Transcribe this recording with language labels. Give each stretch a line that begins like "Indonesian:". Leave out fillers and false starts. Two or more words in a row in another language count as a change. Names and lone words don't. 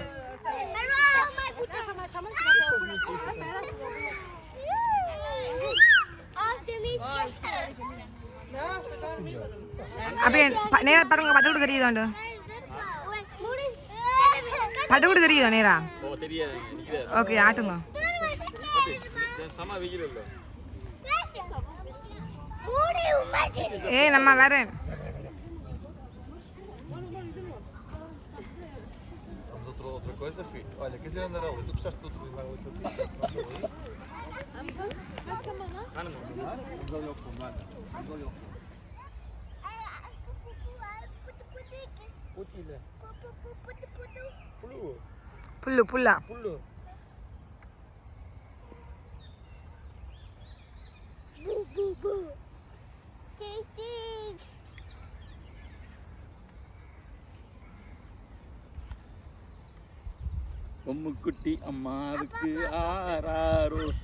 Tamil: அப்படியே நேரா பாருங்க பட்டு கூட தெரியுதோ பட்டு கூட தெரியுதோ நேரா ஓகே ஆட்டுங்க ஏய் நம்ம வரேன்
Portuguese: Outra coisa, filho. Olha, quer dizer, Andaraú, tu gostaste do outro livro? Mas que mana?
Tamil: புல்லு புல்லா பொம்முக்குட்டி அம்மாவுக்கு ஆறாரோ